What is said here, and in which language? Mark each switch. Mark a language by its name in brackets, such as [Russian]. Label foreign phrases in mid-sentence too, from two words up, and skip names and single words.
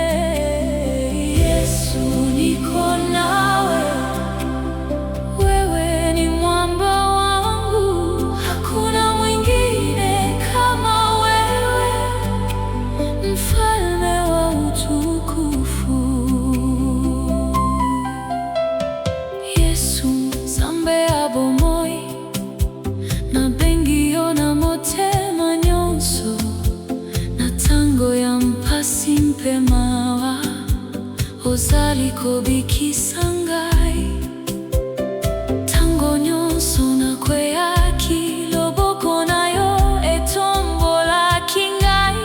[Swahili] Yesu, niko nawe, wewe ni mwamba wangu. Hakuna mwingine kama wewe, mfalme wa utukufu. Yesu, [Lingala] nzambe abomoi na bengiyo na motema nyonso, na tango ya mpasi mpe mawa ozali kobikisa ngai. Tango nyonso nakweyaki, loboko na yo etombolaki ngai.